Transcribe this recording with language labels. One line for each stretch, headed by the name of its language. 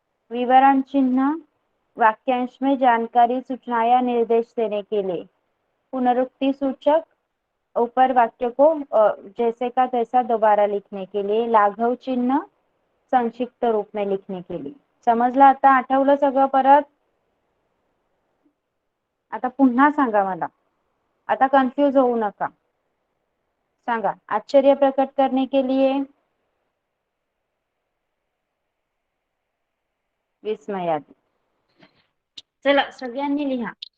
Hindi: विवरण चिन्ह वाक्यांश में जानकारी सूचना या निर्देश देने के लिए। पुनरुक्ति सूचक ऊपर वाक्य को जैसे का तैसा दोबारा लिखने के लिए। लाघव चिन्ह संक्षिप्त रूप में लिखने के लिए।
Marathi: समजलं आता? आठवलं सगळं परत? आता पुन्हा सांगा मला, आता कन्फ्यूज होऊ नका. सांगा.
Hindi: आश्चर्य प्रकट करने के लिए विस्मयादि.
Marathi: चला सगळ्यांनी लिहा.